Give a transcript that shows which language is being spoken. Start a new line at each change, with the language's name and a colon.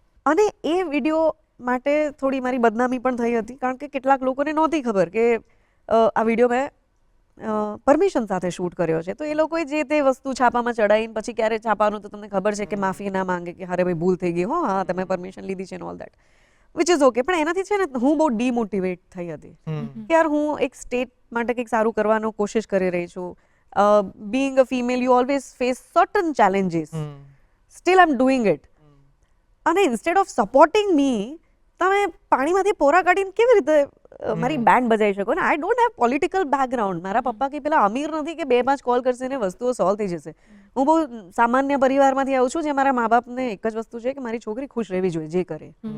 Gujarati: અને એ વિડીયો માટે થોડી મારી બદનામી પણ થઈ હતી, કારણ કે કેટલાક લોકોને નહોતી ખબર કે આ વિડીયો મેં પરમિશન સાથે શૂટ કર્યો છે. તો એ લોકોએ જે તે વસ્તુ છાપામાં ચડાવીને પછી ક્યારે છાપાનું તો તમને ખબર છે કે માફી ના માંગે કે અરે ભાઈ ભૂલ થઈ ગઈ, હો હા તમે પરમિશન લીધી છે
English: And all that, which is okay.
Gujarati: પણ એનાથી છે ને હું બહુ ડીમોટિવેટ થઈ હતી કે યાર હું એક સ્ટેટ માટે કંઈક સારું કરવાનો કોશિશ કરી રહી છું.
English: Being a female, you always face certain challenges. Still I'm doing it.
Gujarati: અને
English: instead of supporting me,
Gujarati: તમે પાણીમાંથી પોરા કાઢીને કેવી રીતે મારી બેન્ડ બજાવી શકો ને?
English: I don't have political background.
Gujarati: મારા પપ્પા કે પેલા અમીર નથી કે 2-5 કોલ કરશે ને વસ્તુઓ સોલ્વ થઈ જશે. હું બહુ સામાન્ય પરિવારમાંથી આવું છું, જે મારા મા બાપને એક જ વસ્તુ છે કે મારી છોકરી ખુશ રહેવી જોઈએ જે કરે.